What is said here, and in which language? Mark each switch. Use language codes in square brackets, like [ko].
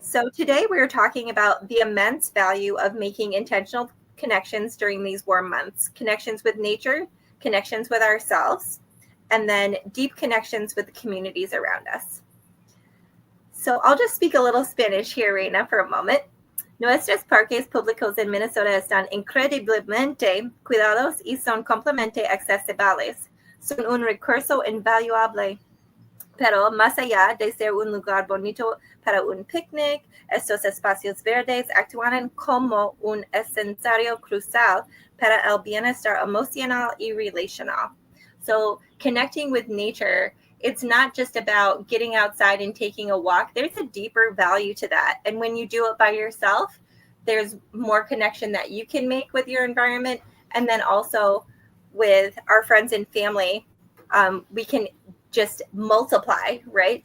[en] So today we're talking about the immense value of making intentional connections during these warm months, connections with nature, connections with ourselves, and then deep connections with the communities around us. So I'll just speak a little Spanish here, Reina, for a moment. [es] Nuestros parques públicos en Minnesota están increíblemente cuidados y son completamente accesibles. Son un recurso invaluable. Pero más allá de ser un lugar bonito para un picnic, estos espacios verdes actúan como un escenario crucial para el bienestar emocional y relacional. [en] So connecting with nature, it's not just about getting outside and taking a walk. There's a deeper value to that. And when you do it by yourself, there's more connection that you can make with your environment. And then also with our friends and family, we can just multiply, right?